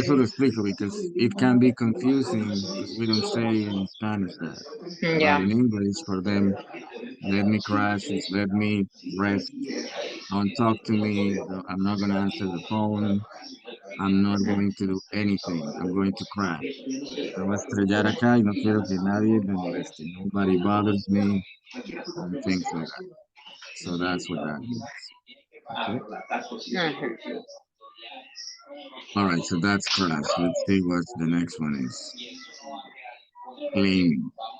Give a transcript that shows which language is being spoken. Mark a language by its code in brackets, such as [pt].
[es] eso lo explico, [en] because it can be confusing, because we don't say in Spanish that. But Yeah. in English, for them, let me crash is let me rest. Don't talk to me. I'm not going to answer the phone. I'm not going to do anything. I'm going to crash. [es] Me voy a estrellar acá y no quiero que nadie me moleste. [en] Nobody bothers me and things like that. So that's what that means. Okay. Mhm. All right. So that's crash. Let's see what the next one is. Claiming.